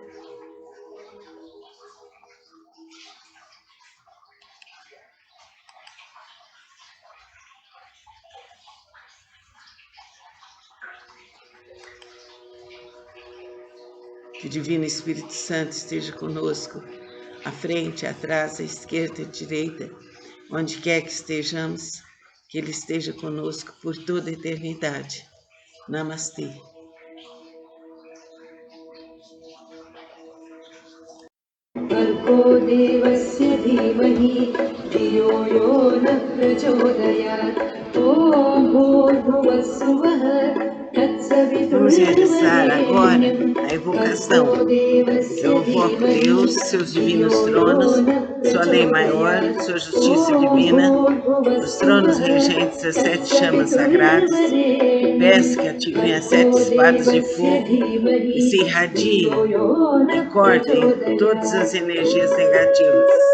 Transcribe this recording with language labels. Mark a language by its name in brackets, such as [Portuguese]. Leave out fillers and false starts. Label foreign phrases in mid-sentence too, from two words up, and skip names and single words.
[Portuguese] Que o Divino Espírito Santo esteja conosco, à frente, atrás, à esquerda, à direita, onde quer que estejamos, que Ele esteja conosco por toda a eternidade. Namastê. [Sanskrit] भर्गो देवस्य धीमहि धियो यो नः प्रचोदयात्. ॐ भूर्भुवः स्वः. [Portuguese] Vamos realizar agora a evocação. Eu invoco Deus, seus divinos tronos, sua lei maior, sua justiça divina, os tronos regentes, as 7 chamas sagradas. Peço que ativem as 7 espadas de fogo e se irradiem e cortem todas as energias negativas.